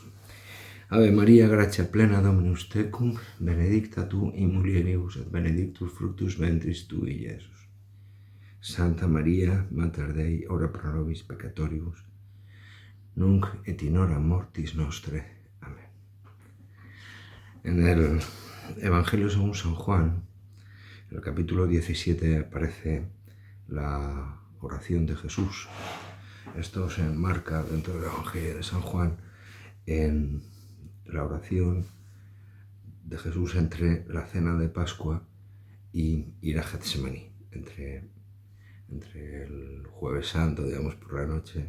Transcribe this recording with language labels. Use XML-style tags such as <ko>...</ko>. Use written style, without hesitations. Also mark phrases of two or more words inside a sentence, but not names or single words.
<la>Ave María, gratia plena, Dominus tecum, benedicta tu in mulieribus et benedictus fructus ventris tui, Iesus. Santa María, Mater Dei, ora pro nobis peccatoribus, nunc et in hora mortis nostre.</la> <es>Amén. En el Evangelio según San Juan, en el capítulo 17, aparece la oración de Jesús. Esto se enmarca dentro del Evangelio de San Juan en la oración de Jesús entre la cena de Pascua y ir a Getsemaní, entre el Jueves Santo, digamos, por la noche.</es>